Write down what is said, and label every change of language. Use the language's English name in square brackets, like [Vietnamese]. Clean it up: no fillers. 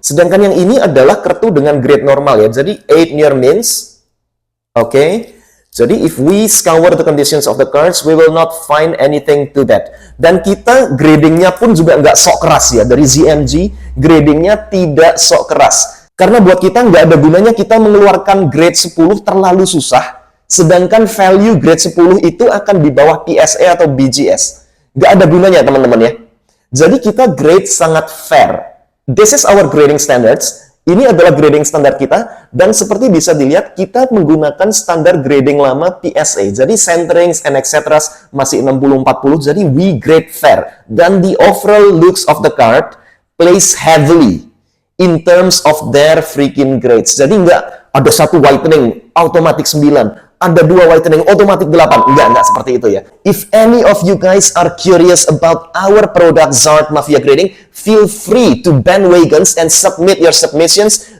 [Indonesian] Sedangkan yang ini adalah kartu dengan grade normal ya. Jadi 8 near mints. Oke. [English] Jadi, if we scour the conditions of the cards, we will not find anything to that. [Indonesian] Dan kita gradingnya pun juga nggak sok keras ya. Dari ZMG, gradingnya tidak sok keras. Karena buat kita nggak ada gunanya kita mengeluarkan grade 10 terlalu susah. Sedangkan value grade 10 itu akan di bawah PSA atau BGS. Nggak ada gunanya, teman-teman ya. Jadi, kita grade sangat fair. [English] This is our grading standards. [Indonesian] Ini adalah grading standar kita, dan seperti bisa dilihat, kita menggunakan standar grading lama PSA. [English] Jadi, centerings and etc. masih 60-40, jadi we grade fair. Dan the overall looks of the card plays heavily in terms of their freaking grades. [Indonesian] Jadi, nggak ada satu whitening, automatic 9. Ada 2 whitening, automatic 8. Nggak seperti itu ya. [English] If any of you guys are curious about our product Zard Mafia Grading, feel free to bandwagons and submit your submissions.